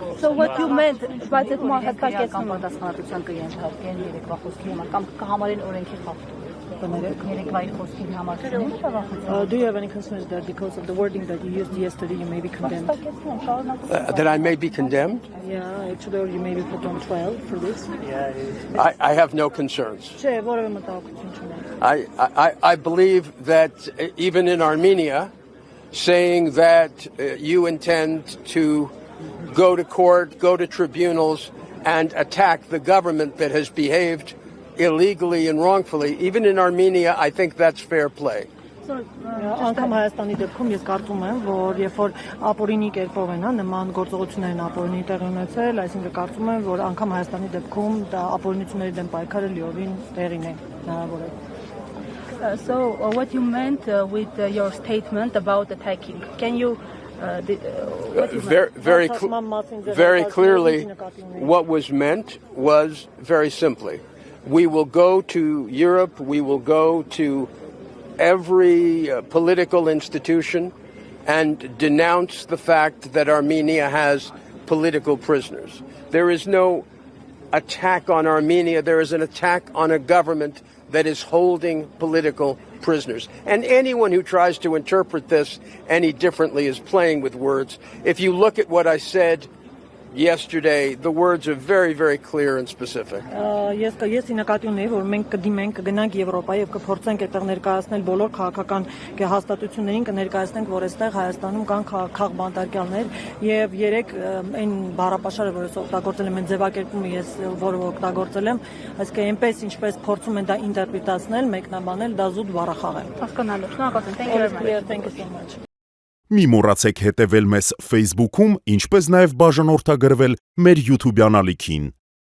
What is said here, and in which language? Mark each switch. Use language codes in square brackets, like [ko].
[en] So what you meant, [hy] բայց այդ մարդկային պատասխանատվության կենթարկեն երեկվա խոսքի համար կամ կհամարեն օրենքի խախտում։ Երեկվայի խոսքի համար [en] Do you have any concerns that because of the wording that you used yesterday you may be condemned? That I may be condemned? Yeah, actually, or you may be put on trial for this. I have no concerns. [hy] Չէ, որևէ մտահոգություն չունեմ։ [en] I believe that even in Armenia, saying that you intend to go to court, go to tribunals, and attack the government that has behaved illegally and wrongfully, even in Armenia, I think that's fair play. [hy] Անկամ Հայաստանի դեպքում ես կարծում եմ, որ երբ որ ապօրինի կերպով են նման գործողություններն ապօրինի տեղի ունեցել, այսինքն կարծում եմ, որ անկամ Հայաստանի դեպքում դա ապօրինությունների դեմ պայքարը լիովին տեղին է հնարավոր է։ [en] So what you meant with your statement about attacking? Can you very clearly, what was meant was very simply, we will go to Europe, we will go to every political institution and denounce the fact that Armenia has political prisoners. There is no attack on Armenia, there is an attack on a government that is holding political prisoners. And anyone who tries to interpret this any differently is playing with words. If you look at what I said yesterday, the words are very, very clear and specific. [hy] Ես նկատի ունեի, որ մենք կդիմենք, կգնանք Եվրոպա եւ կփորձենք այդտեղ ներկայացնել բոլոր քաղաքական հաստատություններին, կներկայացնենք, որ այստեղ Հայաստանում կան քաղբանտարկյալներ եւ երեք այն բառապաշարը, որը օգտագործել եմ, այն ձևակերպումը ես որը օգտագործել եմ, այսինքն այնպես ինչպես փորձում են դա ինտերպրետացնել, մեկնաբանել, դա զուտ բառախաղ է։ Հասկանալու։ Շնորհակալություն։ [en] Thank you very much. [hy] Մի մոռացեք հետևել մեզ Facebook-ում, ինչպես նաև բաժանորդագրվել մեր YouTube-յան ալիքին։